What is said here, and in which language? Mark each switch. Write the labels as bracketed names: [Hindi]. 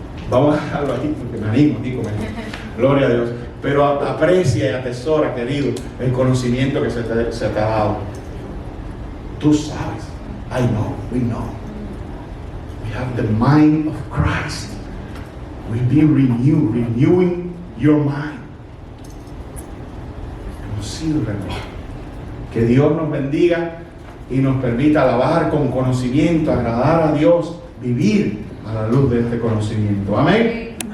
[Spanish] Vamos a dejarlo aquí porque me animo, digo, gloria a Dios. Pero aprecia y atesora, querido, el conocimiento que se te ha dado. Tú sabes. [English] I know, we know. We have the mind of Christ. We've been renewing your mind. [Spanish] Hemos sido renovados. Que Dios nos bendiga y nos permita alabar con conocimiento, agradar a Dios, vivir a la luz de este conocimiento. Amén.